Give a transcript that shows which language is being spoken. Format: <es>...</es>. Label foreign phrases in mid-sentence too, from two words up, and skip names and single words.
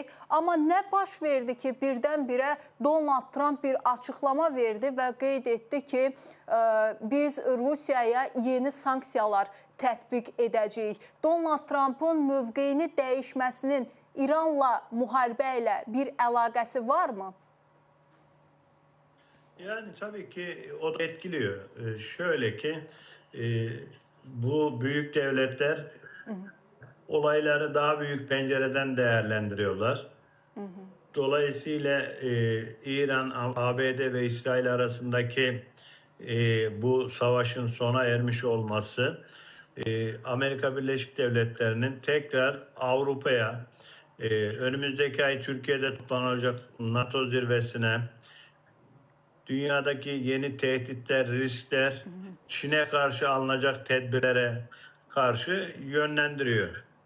<az>Amma nə baş verdi ki, birdən-birə Donald Trump bir açıqlama verdi və qeyd etdi ki, biz Rusiyaya yeni sanksiyalar tətbiq edəcəyik. Donald Trump'ın mövqeyini dəyişməsinin İranla müharibə ilə bir əlaqəsi varmı?</az> <tr>Yani tabii ki o da etkiliyor. Şöyle ki bu büyük devletler olayları daha büyük pencereden değerlendiriyorlar. Dolayısıyla İran, ABD ve İsrail arasındaki bu savaşın sona ermiş olması Amerika Birleşik Devletleri'nin tekrar Avrupa'ya önümüzdeki ay Türkiye'de toplanacak NATO zirvesine, dünyadaki yeni tehditler, riskler, Çin'e karşı alınacak tedbirlere karşı yönlendiriyor.</tr>